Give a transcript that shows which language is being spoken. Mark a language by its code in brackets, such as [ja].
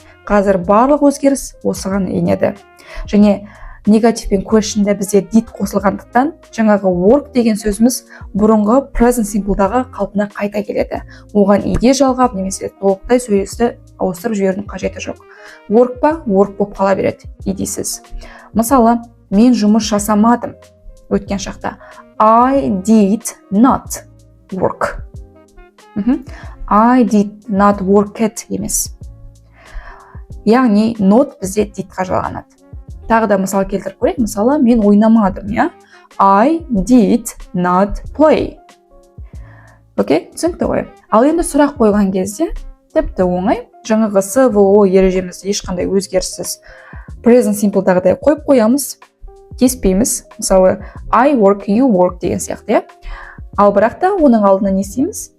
[kk] Қазір барлық өзгеріс осыған енеді. Және негатив пен question-да бізде did қосылғандықтан, жаңағы work деген сөзіміз бұрынғы present simple-дағы қалпына қайта келеді. Оған ed жалғап немесе толықтай сөйлесті ауыстырып жіберудің қажеті жоқ. Work па? Work болып қала береді, ed-сіз. Мысалы, мен жұмыс жасамадым өткен шақта. [en] I did not work. I did not work it емес. [kk] Яғни not бізде did-ға жалғанады. Тағы да мысал келтіріп көрейік. Мысалы, мен ойнамадым, [en] I did not play. [kk] Окей, түсінікті ғой. Ал енді сұрақ қойған кезде тіпті оңай. Жаңағы СВО ережемізді ешқандай өзгеріссіз present simple-дағыдай қойып қоямыз, кеспейміз. Мысалы, [en] I work, you work [kk] деген сияқты, Ал бірақ та оның алдына не істейміз?